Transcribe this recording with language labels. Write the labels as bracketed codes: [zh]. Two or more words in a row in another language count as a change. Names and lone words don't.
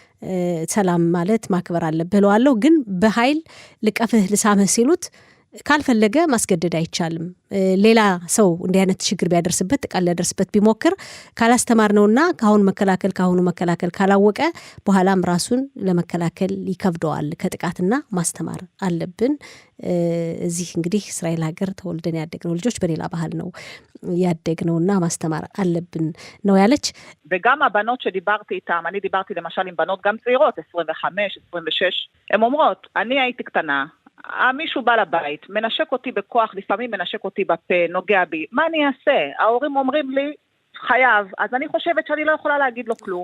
[am] ሰላም ማለት ማክበር አለብህ ለዋለሁ ግን በኃይል ልቀፍህ ልሳምህ ሲሉት ካልፈለገ ማስገደድ አይቻልም ሌላ ሰው እንዲህ አይነት ችግር ቢያደርስበት ጥቃት ሊያደርስበት ቢሞክር ካላስተማርነውና ካሁኑ መከላከል ካላወቀ በኋላም ራሱን ለመከላከል ይከብደዋል ከጥቃትና ማስተማር አለብን እዚህ እንግዲህ እስራኤል ሀገር ተወልደን ያደግነው ልጆች በሌላ ባህል ነው ያደግነውና ማስተማር አለብን ነው ያለች [he] וגם הבנות שדיברתי איתן אני דיברתי למשל עם בנות גם צעירות 25 26 הן אומרות אני הייתי קטנה מישהו בא לבית, מנשק אותי בכוח, לפעמים מנשק אותי בפה, נוגע בי. מה אני אעשה? ההורים אומרים לי, חייב, אז אני חושבת שאני לא יכולה להגיד לו כלום.